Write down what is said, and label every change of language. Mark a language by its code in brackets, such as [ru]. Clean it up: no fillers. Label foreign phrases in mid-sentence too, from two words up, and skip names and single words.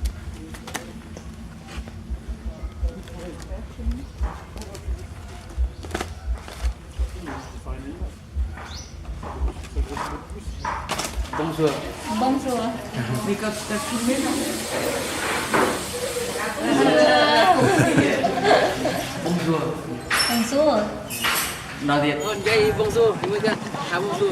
[fr] Bonjour. Bonjour. Mais quand tu t'as filmé là Bonjour. Bonjour. [vi] Nói Việt. Đây bonjour, chúng ta chào bonjour.